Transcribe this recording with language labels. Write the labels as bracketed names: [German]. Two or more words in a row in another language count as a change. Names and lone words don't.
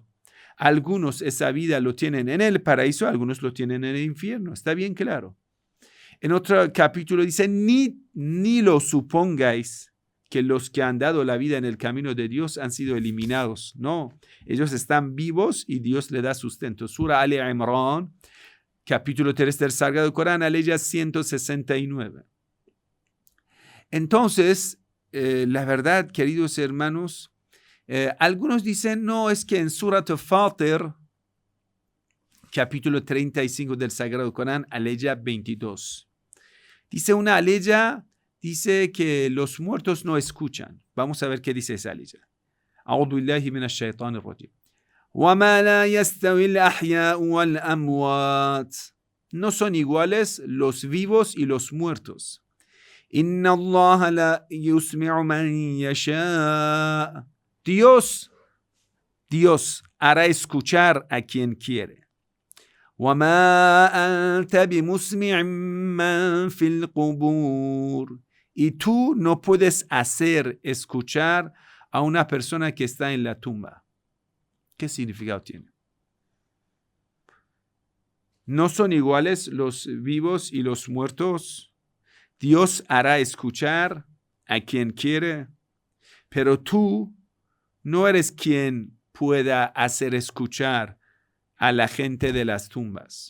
[Spanish] Algunos esa vida lo tienen en el paraíso, algunos lo tienen en el infierno. Está bien claro. En otro capítulo dice, ni lo supongáis que los que han dado la vida en el camino de Dios han sido eliminados. No, ellos están vivos y Dios le da sustento. Sura Al-Imran, capítulo 3 del Sagrado Corán, aleya 169. Entonces, la verdad, queridos hermanos, algunos dicen, no, es que en Surat Fatir, capítulo 35 del Sagrado Corán, aleya 22. Dice una aleya dice que los muertos no escuchan. Vamos a ver qué dice esa ley. [Arabic] أعوذ بالله من الشيطان الرجيم. وما لا يستوي الأحياء والأموات. [Spanish] No son iguales los vivos y los muertos. [Arabic] إن الله لا يسمع من يشاء. [Spanish] Dios hará escuchar a quien quiere. [Arabic] وما أنت بمسمع من في القبور. [Spanish] Y tú no puedes hacer escuchar a una persona que está en la tumba. ¿Qué significado tiene? ¿No son iguales los vivos y los muertos? Dios hará escuchar a quien quiere, pero tú no eres quien pueda hacer escuchar a la gente de las tumbas.